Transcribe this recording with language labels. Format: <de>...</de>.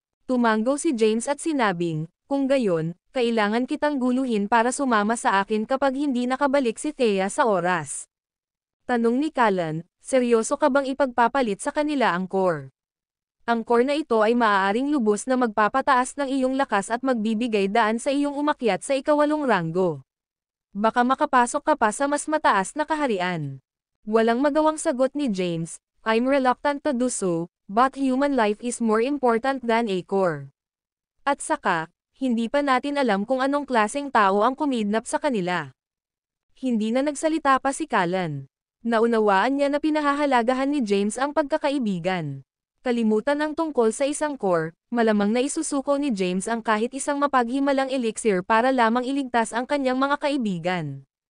<tl>Tumango si James at sinabing, kung gayon, kailangan kitang guluhin para sumama sa akin kapag hindi nakabalik si Thea sa oras. Tanong ni Callan, seryoso ka bang ipagpapalit sa kanila ang core? Ang core na ito ay maaaring lubos na magpapataas ng iyong lakas at magbibigay daan sa iyong umakyat sa ika-8 ranggo. Baka makapasok ka pa sa mas mataas na kaharian. Walang magawang sagot ni</tl> <en>James, I'm reluctant to do so, but human life is more important than a core.</en> <tl>At saka, hindi pa natin alam kung anong klaseng tao ang kumidnap sa kanila. Hindi na nagsalita pa si Callan. Naunawaan niya na pinahahalagahan ni James ang pagkakaibigan. Kalimutan ang tungkol sa isang core, malamang na isusuko ni James ang kahit isang mapaghimalang elixir para lamang iligtas ang kanyang mga kaibigan.</tl>